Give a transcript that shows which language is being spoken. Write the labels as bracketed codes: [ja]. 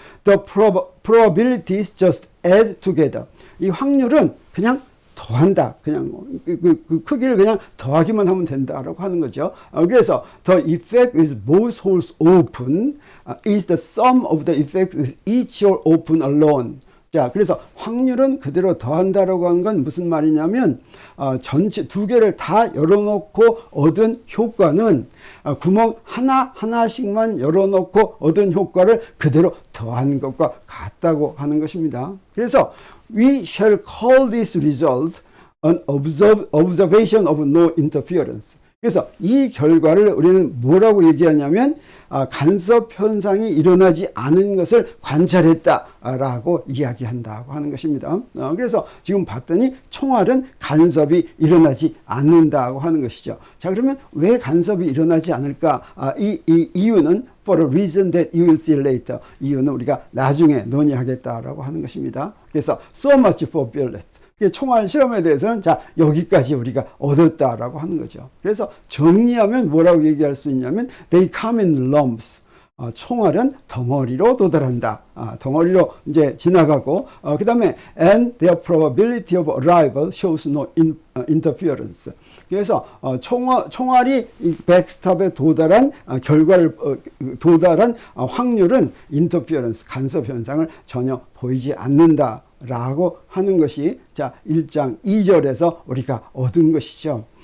[en] The probabilities just add together. [ko] 이 확률은 그냥 더한다. 그냥 그 크기를 그냥 더하기만 하면 된다라고 하는 거죠. [en] 그래서 the effect is both holes open is the sum of the effects with each hole open alone. [ko] 자, 그래서 확률은 그대로 더한다라고 한 건 무슨 말이냐면 전체 두 개를 다 열어놓고 얻은 효과는 구멍 하나씩만 열어놓고 얻은 효과를 그대로 더한 것과 같다고 하는 것입니다. [en] 그래서 we shall call this result an observation of no interference. [ko] 그래서 이 결과를 우리는 뭐라고 얘기하냐면 간섭 현상이 일어나지 않은 것을 관찰했다라고 이야기한다고 하는 것입니다. 그래서 지금 봤더니 총알은 간섭이 일어나지 않는다고 하는 것이죠. 자, 그러면 왜 간섭이 일어나지 않을까? 이 이유는 [en] for a reason that you will see later. [ko] 이유는 우리가 나중에 논의하겠다라고 하는 것입니다. [en] 그래서 so much for bullet. [ko] 총알 실험에 대해서는 자, 여기까지 우리가 얻었다라고 하는 거죠. 그래서 정리하면 뭐라고 얘기할 수 있냐면 [en] they come in lumps. [ko] 총알은 덩어리로 도달한다. 덩어리로 이제 지나가고, 그 다음에 [en] and their probability of arrival shows no interference. [ko] 그래서 총알이 백스톱에 도달한 도달한 확률은 인터피어런스, 간섭 현상을 전혀 보이지 않는다라고 하는 것이 자 1장 2절에서 우리가 얻은 것이죠.